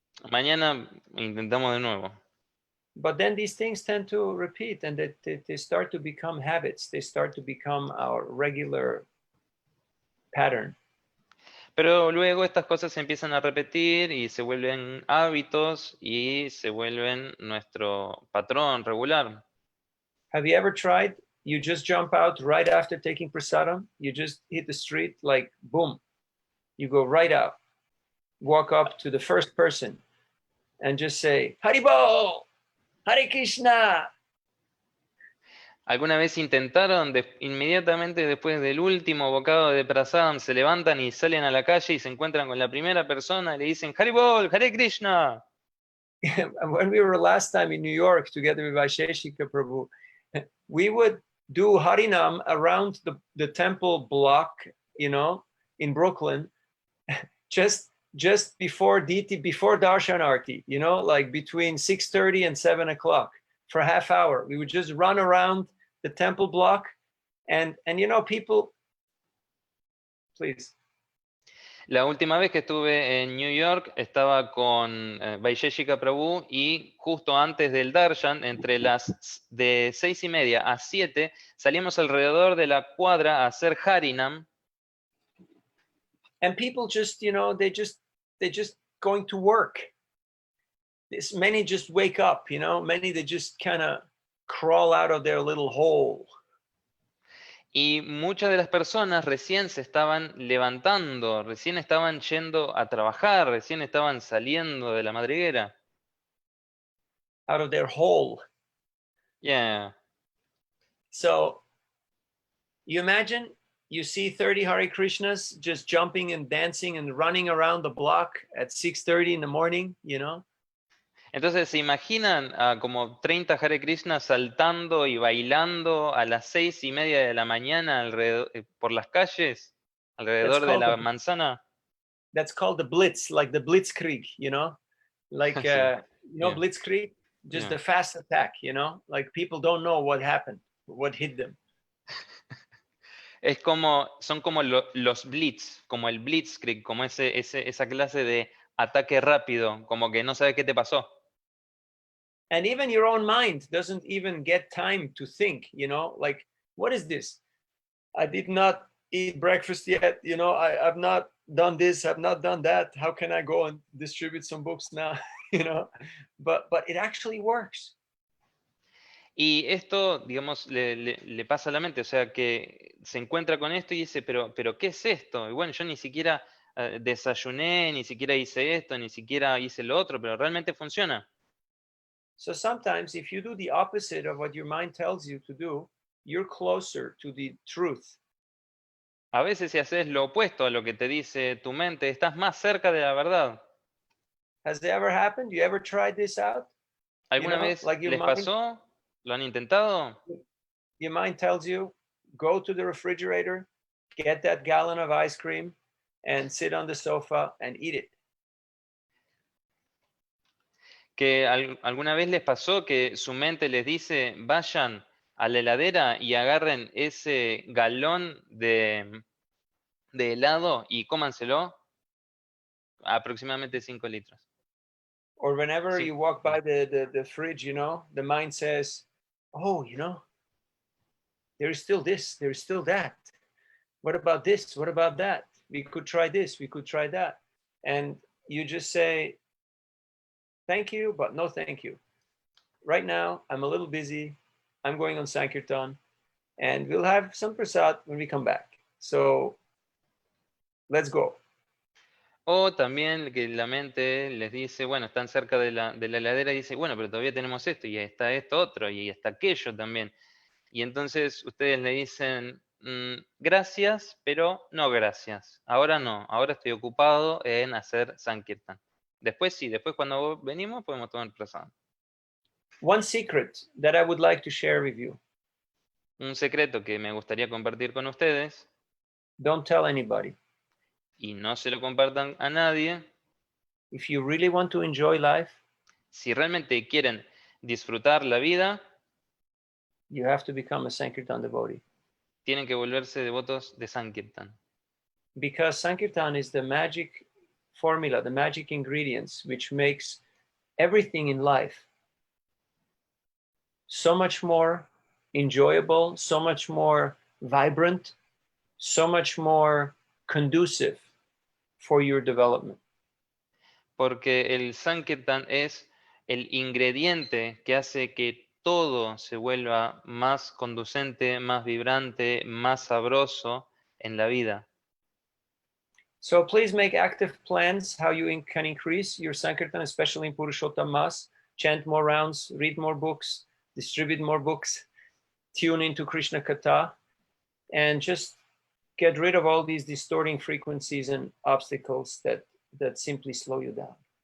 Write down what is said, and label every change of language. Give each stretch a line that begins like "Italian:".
Spanish: Mañana intentamos de nuevo.
English: But then these things tend to repeat and they start to become habits. They start to become our regular pattern.
Spanish: Pero luego estas cosas se empiezan a repetir y se vuelven hábitos y se vuelven nuestro patrón regular.
English: Have you ever tried? You just jump out right after taking prasadam. You just hit the street like boom. You go right out, walk up to the first person and just say, Haribol, Hare Krishna.
Spanish: ¿Alguna vez intentaron inmediatamente después del último bocado de prasadam se levantan y salen a la calle y se encuentran con la primera persona y le dicen Haribol, Hare Krishna?
English: When we were last time in New York together with Vaisheshika Prabhu, we would do Harinam around the temple block, you know, in Brooklyn, just before Darshanarti, you know, like between 6:30 and 7 o'clock for a half hour. We would just run around the temple block and you know, people, please.
Spanish: La última vez que estuve en New York estaba con Vaisheshika Prabhu y justo antes del Darshan, entre las de 6:30 a 7, salimos alrededor de la cuadra a hacer Harinam.
English: And people just, you know, they just going to work. Many just wake up, you know, many they just kind of crawl out of their little hole.
Spanish: Y muchas de las personas recién se estaban levantando, recién estaban yendo a trabajar, recién estaban saliendo de la madriguera.
English: Out of their hole. Yeah. So you imagine you see 30 Hare Krishnas just jumping and dancing and running around the block at 6:30 in the morning, you know?
Spanish: Entonces, ¿se imaginan a como 30 Hare Krishna saltando y bailando a las 6:30 de la mañana alrededor, por las calles, alrededor de la manzana?
English: That's called the Blitz, like the Blitzkrieg, you know? Like, you know, Yeah. Blitzkrieg, just the fast attack, you know? Like people don't know what happened, what hit them.
Spanish: Es como, son como los blitz, como el blitzkrieg, como esa clase de ataque rápido, como que no sabes qué te pasó.
English: And even your own mind doesn't even get time to think, you know, like, what is this? I did not eat breakfast yet, you know, I've not done this, I've not done that. How can I go and distribute some books now? You know, but it actually works.
Spanish: Y esto, digamos, le pasa a la mente, o sea, que se encuentra con esto y dice, pero ¿qué es esto? Y bueno, yo ni siquiera desayuné, ni siquiera hice esto, ni siquiera hice lo otro, pero realmente funciona.
English: So sometimes if you do the opposite of what your mind tells you to do, you're closer to the truth.
Spanish: A veces si haces lo opuesto a lo que te dice tu mente, estás más cerca de la verdad.
English: Has it ever happened? You ever tried this out?
Spanish: ¿Alguna vez les pasó? ¿Lo han intentado?
English: Your mind tells you, go to the refrigerator, get that gallon of ice cream, and sit on the sofa and eat it.
Spanish: Que alguna vez les pasó que su mente les dice, vayan a la heladera y agarren ese galón de helado y cómanselo, aproximadamente 5 litros.
English: Or whenever you walk by the fridge, you know, the mind says, oh, you know, there is still this, there is still that. What about this? What about that? We could try this, we could try that. And you just say, thank you, but no thank you. Right now, I'm a little busy. I'm going on Sankirtan, and we'll have some prasad when we come back. So let's go.
Spanish: O también que la mente les dice, bueno, están cerca de la heladera y dice, bueno, pero todavía tenemos esto, y está esto otro, y está aquello también. Y entonces ustedes le dicen, gracias, pero no gracias. Ahora no, ahora estoy ocupado en hacer Sankirtan. Después sí, después cuando venimos podemos tomar prasad.
English: One secret that I would like to share with you.
Spanish: Un secreto que me gustaría compartir con ustedes.
English: Don't tell anybody.
Spanish: Y no se lo compartan a nadie.
English: If you really want to enjoy life,
Spanish: si realmente quieren disfrutar la vida,
English: you have to become a Sankirtan devotee.
Spanish: Tienen que volverse devotos de Sankirtan.
English: Because Sankirtan is the magic formula, the magic ingredients which makes everything in life so much more enjoyable, so much more vibrant, so much more conducive for your development.
Spanish: Porque el Sankirtan es el ingrediente que hace que todo se vuelva más conducente, más vibrante, más sabroso en la vida.
English: So please make active plans how you can increase your Sankirtan, especially in Purushottam Mas. Chant more rounds, read more books, distribute more books, tune into Krishna Katha, and just get rid of all these distorting frequencies and obstacles that simply slow you down.